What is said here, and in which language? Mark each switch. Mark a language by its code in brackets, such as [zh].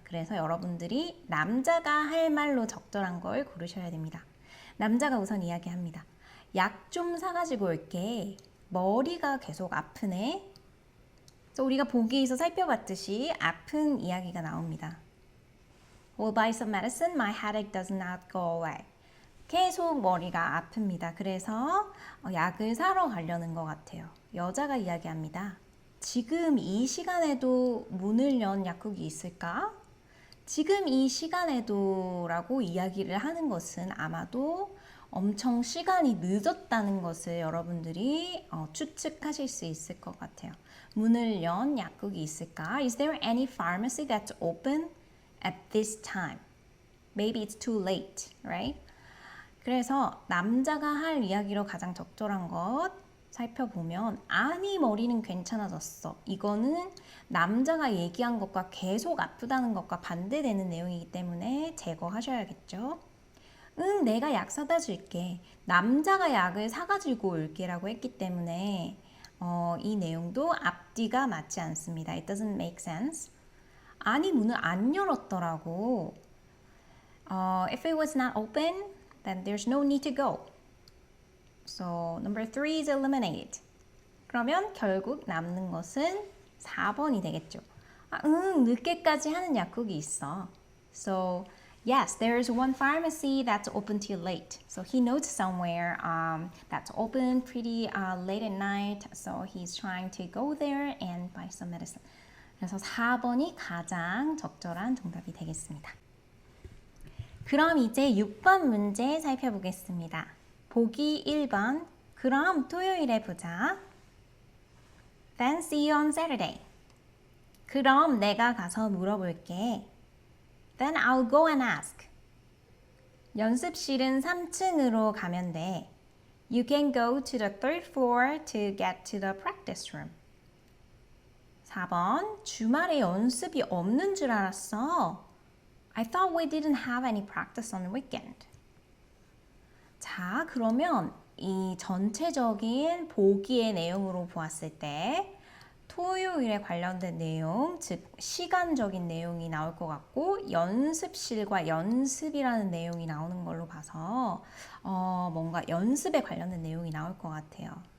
[ko] 그래서 여러분들이 남자가 할 말로 적절한 걸 고르셔야 됩니다. 남자가 우선 이야기합니다. 약 좀 사가지고 올게. 머리가 계속 아프네. 그래서 우리가 보기에서 살펴봤듯이 아픈 이야기가 나옵니다. [en] Will buy some medicine. My headache does not go away. [ko] 계속 머리가 아픕니다. 그래서 약을 사러 가려는 것 같아요. 여자가 이야기합니다. 지금 이 시간에도 문을 연 약국이 있을까? 지금 이 시간에도 라고 이야기를 하는 것은 아마도 엄청 시간이 늦었다는 것을 여러분들이 추측하실 수 있을 것 같아요. 문을 연 약국이 있을까? [en] Is there any pharmacy that's open at this time? Maybe it's too late, right? [ko] 그래서 남자가 할 이야기로 가장 적절한 것 살펴보면 아니 머리는 괜찮아졌어. 이거는 남자가 얘기한 것과 계속 아프다는 것과 반대되는 내용이기 때문에 제거하셔야겠죠. 응, 내가 약 사다 줄게. 남자가 약을 사가지고 올게 라고 했기 때문에 이 내용도 앞뒤가 맞지 않습니다. [en] It doesn't make sense. [ko] 아니 문을 안 열었더라고. [en] If it was not open, then there's no need to go. So number 3 is eliminated. [ko] 그러면 결국 남는 것은 4번이 되겠죠. 늦게까지 하는 약국이 있어. [en] So yes, there is one pharmacy that's open till late. So he knows somewhere that's open pretty late at night. So he's trying to go there and buy some medicine. [ko] 그래서 4번이 가장 적절한 정답이 되겠습니다. 그럼 이제 6번 문제 살펴보겠습니다. 보기 1번. 그럼 토요일에 보자. [en] Then see you on Saturday. [ko] 그럼 내가 가서 물어볼게. [en] Then I'll go and ask. [ko] 연습실은 3층으로 가면 돼. [en] You can go to the third floor to get to the practice room. [ko] 4번. 주말에 연습이 없는 줄 알았어. [en] I thought we didn't have any practice on the weekend. [ko] 자, 그러면 이 전체적인 보기의 내용으로 보았을 때 토요일에 관련된 내용, 즉 시간적인 내용이 나올 것 같고 연습실과 연습이라는 내용이 나오는 걸로 봐서 뭔가 연습에 관련된 내용이 나올 것 같아요.